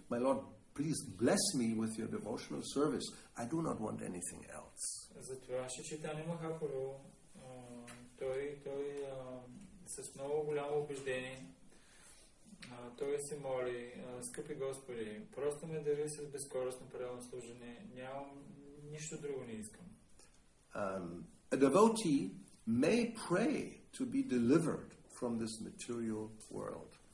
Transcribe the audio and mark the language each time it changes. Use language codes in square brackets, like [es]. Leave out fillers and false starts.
[en] My Lord, please bless me with your devotional service. I do not want anything else. [bg] Затова Чайтания Махапрабху той с много голямо убеждение той се моли, скъпи Господи, просто ме дари с безкористно преданно служене, нямам нищо друго не искам. [en] A devotee may pray to be delivered from this material world.